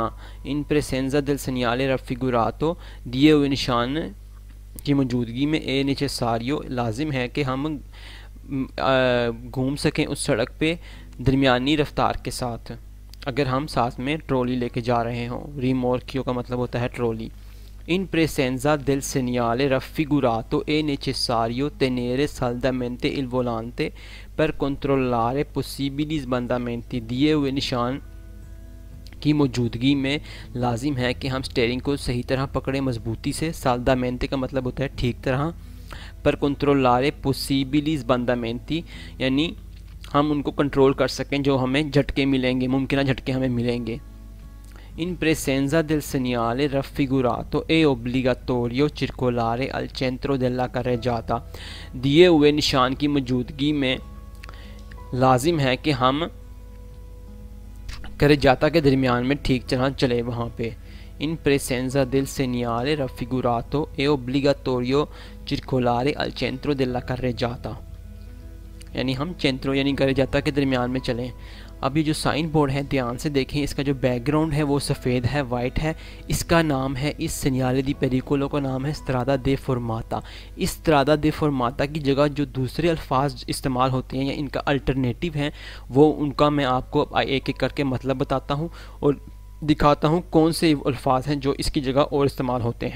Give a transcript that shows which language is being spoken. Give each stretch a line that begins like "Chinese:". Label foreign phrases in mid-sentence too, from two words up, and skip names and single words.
Italian: in presenza del segnale raffigurato,
Hindi: दिए हुए निशान की मौजूदगी में
Italian: è necessario
Hindi: लाजिम है कि हम घूम सकें उस सड़क पे दरमियानी रफ्तार के साथ, अगर हम साथ में ट्रॉली लेके जा रहे हों। रिमोर्कियो का मतलब होता है ट्रॉली।
Italian: In presenza del segnale raffigurato è necessario tenere saldamente il volante per controllare possibili sbandamenti।
Hindi: दिए हुए निशान की मौजूदगी में लाजिम है कि हम स्टीयरिंग को सही तरह पकड़ें मजबूती से। साल्दामेंते का मतलब होता है ठीक तरह। पर
Italian: controllare possibili sbandamenti,
Hindi: यानी हम उनको कंट्रोल कर सकें जो हमें झटके मिलेंगे, मुमकिन झटके हमें मिलेंगे।
Italian: In presenza del segnale raffigurato è obbligatorio circolare al centro della carreggiata।
Hindi: दिए हुए निशान की मौजूदगी में लाजिम है कि हम carreggiata के दरमियान में ठीक तरह चले वहाँ पे।
Italian: In presenza del segnale raffigurato è obbligatorio circolare al centro della carreggiata,
Hindi: यानी हम चेंत्रो यानी carreggiata के दरमियान में चलें। अब ये जो साइन बोर्ड है ध्यान से देखें, इसका जो बैकग्राउंड है वो सफ़ेद है, वाइट है। इसका नाम है, इस
Italian: segnale di pericolo
Hindi: का नाम है
Italian: strada deformata.
Hindi: इस
Italian: strada deformata
Hindi: की जगह जो दूसरे अल्फाज इस्तेमाल होते हैं या इनका अल्टरनेटिव है वो उनका मैं आपको एक एक करके मतलब बताता हूँ और दिखाता हूँ कौन से अल्फाज हैं जो इसकी जगह और इस्तेमाल होते हैं।